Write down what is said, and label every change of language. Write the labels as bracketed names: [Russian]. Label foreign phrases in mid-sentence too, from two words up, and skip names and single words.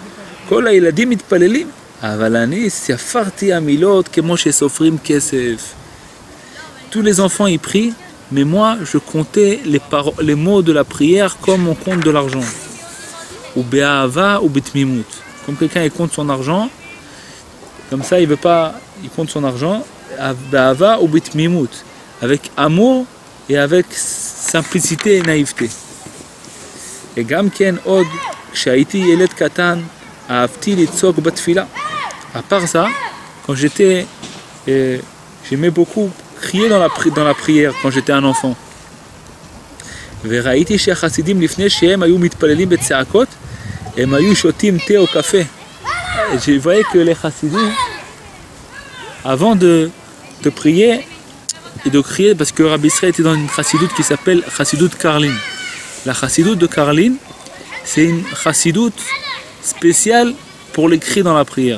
[French] Tous les enfants y prient, mais moi je comptais les mots de la prière comme on compte de l'argent. [Hebrew] ובאהבה ובתמימות. [French] Comme quelqu'un il compte son argent, comme ça il compte son argent, [Hebrew] באהבה ובתמימות, [French] avec amour et avec simplicité et naïveté. [Hebrew] Et גם כן עוד, כשהייתי ילד קטן, אהבתי לצעוק בתפילה. [French] À part ça, quand j'aimais beaucoup crier dans la prière quand j'étais un enfant. [Hebrew] וראיתי שהחסידים לפני שהם היו מתפללים בצעקות, הם היו שותים תה או קפה. [French] Je voyais que les chassidim, avant de prier et de crier, parce que Rabbi Israël était dans une chassidoute qui s'appelle chassidoute Karlin. La chassidoute de Karlin, c'est une chassidoute spéciale pour les cris dans la prière.